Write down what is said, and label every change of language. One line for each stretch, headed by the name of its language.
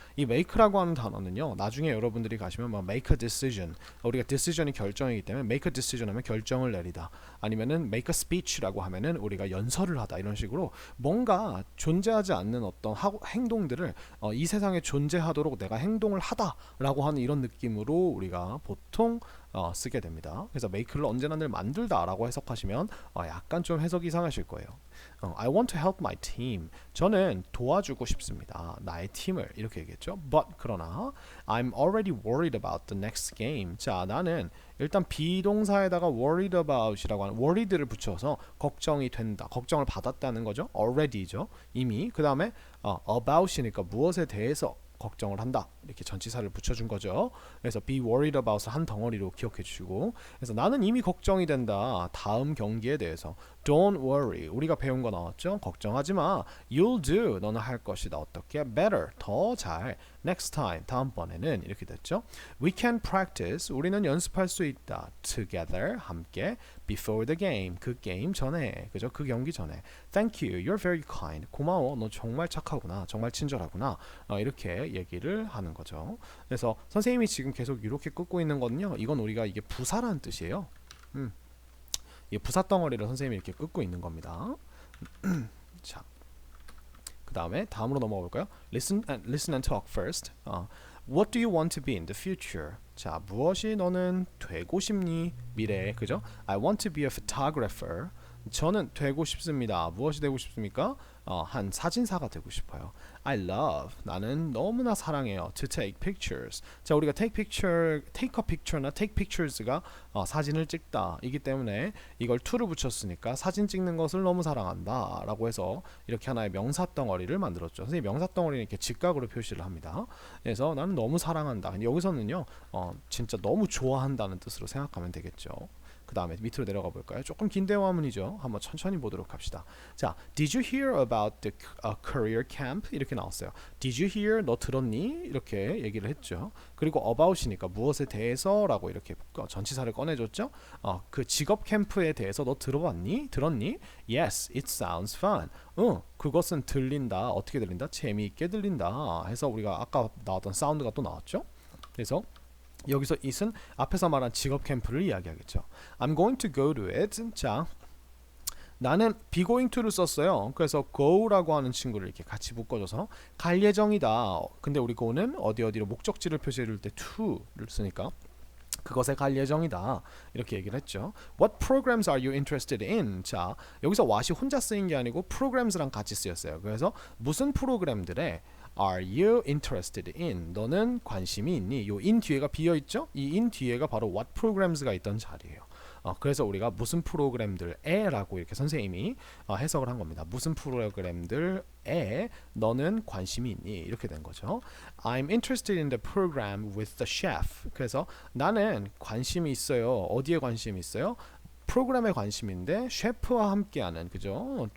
Korean: 이 make라고 하는 단어는요. 나중에 여러분들이 가시면 뭐 make a decision, 우리가 decision이 결정이기 때문에 make a decision 하면 결정을 내리다 아니면은 make a speech라고 하면은 우리가 연설을 하다 이런 식으로 뭔가 존재하지 않는 어떤 행동들을 이 세상에 존재하도록 내가 행동을 하다라고 하는 이런 느낌으로 우리가 보통 쓰게 됩니다. 그래서 make를 언제나 늘 만들다라고 해석하시면 약간 좀 해석이 이상하실 거예요.
English: I want to help my team.
Korean: 저는 도와주고 싶습니다. 나의 팀을 이렇게 얘기했죠.
English: But
Korean: 그러나
English: I'm already worried about the next game.
Korean: 자, 나는 일단 비동사에다가 worried about이라고 하는 worried를 붙여서 걱정이 된다, 걱정을 받았다는 거죠. already죠. 이미. 그 다음에 about이니까 무엇에 대해서 걱정을 한다 이렇게 전치사를 붙여준 거죠. 그래서 be worried about을 한 덩어리로 기억해 주시고 그래서 나는 이미 걱정이 된다 다음 경기에 대해서
English: don't worry
Korean: 우리가 배운 거 나왔죠. 걱정하지 마.
English: you'll do
Korean: 너는 할 것이다. 어떻게? better 더 잘.
English: next time
Korean: 다음번에는 이렇게 됐죠.
English: we can practice
Korean: 우리는 연습할 수 있다. together 함께
English: before the game
Korean: 그 게임 전에 그죠? 그 경기 전에
English: thank you you're very kind
Korean: 고마워 너 정말 착하구나 정말 친절하구나 이렇게 얘기를 하는 거죠. 그래서 선생님이 지금 계속 이렇게 끄고 있는 거는요. 이건 우리가 이게 부사라는 뜻이에요. 이 부사 덩어리를 선생님이 이렇게 끄고 있는 겁니다. 자, 그 다음에 다음으로 넘어가 볼까요?
English: Listen and talk first. What do you want to be in the future?
Korean: 자, 무엇이 너는 되고 싶니? 미래에, 그죠?
English: I want to be a photographer.
Korean: 저는 되고 싶습니다. 무엇이 되고 싶습니까? 한 사진사가 되고 싶어요.
English: I love
Korean: 나는 너무나 사랑해요.
English: To take pictures.
Korean: 자, 우리가 take a picture나 take pictures가 사진을 찍다 이기 때문에 이걸 to를 붙였으니까 사진 찍는 것을 너무 사랑한다 라고 해서 이렇게 하나의 명사 덩어리를 만들었죠. 선생님 명사 덩어리는 이렇게 직각으로 표시를 합니다. 그래서 나는 너무 사랑한다. 근데 여기서는요 진짜 너무 좋아한다는 뜻으로 생각하면 되겠죠. 그 다음에 밑으로 내려가 볼까요? 조금 긴 대화문이죠. 한번 천천히 보도록 합시다.
English: 자, Did you hear about the career camp?
Korean: 이렇게 나왔어요.
English: Did you hear?
Korean: 너 들었니? 이렇게 얘기를 했죠. 그리고 about이니까 무엇에 대해서라고 이렇게 전치사를 꺼내줬죠. 그 직업 캠프에 대해서 너 들어봤니? 들었니?
English: Yes, it sounds fun.
Korean: 그것은 들린다. 어떻게 들린다? 재미있게 들린다. 해서 우리가 아까 나왔던 사운드가 또 나왔죠. 그래서 여기서 it은 앞에서 말한 직업 캠프를 이야기하겠죠.
English: I'm going to go to it.
Korean: 자, 나는 be going to를 썼어요. 그래서 go라고 하는 친구를 이렇게 같이 묶어줘서 갈 예정이다. 근데 우리 go는 어디로 목적지를 표시해줄 때 to를 쓰니까 그것에 갈 예정이다. 이렇게 얘기를 했죠.
English: What programs are you interested in?
Korean: 자, 여기서 what이 혼자 쓰인 게 아니고 programs랑 같이 쓰였어요. 그래서 무슨 프로그램들에
English: Are you interested in?
Korean: 너는 관심이 있니? 요 in 뒤에가 비어 있죠? 이 in 뒤에가 바로 what programs가 있던 자리예요. 그래서 우리가 무슨 프로그램들에라고 이렇게 선생님이 해석을 한 겁니다. 무슨 프로그램들에 너는 관심이 있니? 이렇게 된 거죠.
English: I'm interested in the program with the chef.
Korean: 그래서 나는 관심이 있어요. 어디에 관심이 있어요? 프로그램에 관심인데 셰프와 함께하는 그죠?